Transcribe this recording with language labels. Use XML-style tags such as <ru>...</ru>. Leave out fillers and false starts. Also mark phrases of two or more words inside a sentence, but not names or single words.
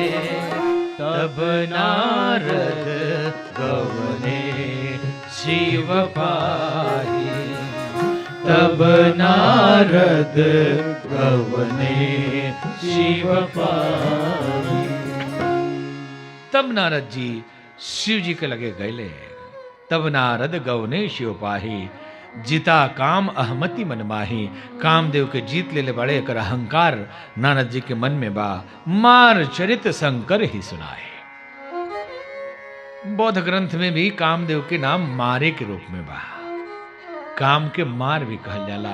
<awa>तब नारद गवने शिव पाहि, तब नारद गवने शिव पाहि।</awa> <bho>तब नारद जी शिव जी के लगे गए।</bho> <awa>तब नारद गवने शिव पाहि, जिता काम अहमति मन माही।</awa> <bho>कामदेव के जीत ले बड़े कर अहंकार नारद जी के मन में बा।</bho> <awa>मार चरित शंकर ही सुनाए।</awa> <bho>बौद्ध ग्रंथ में भी कामदेव के नाम मारे के रूप में बा, काम के मार भी कहल जाला।</bho>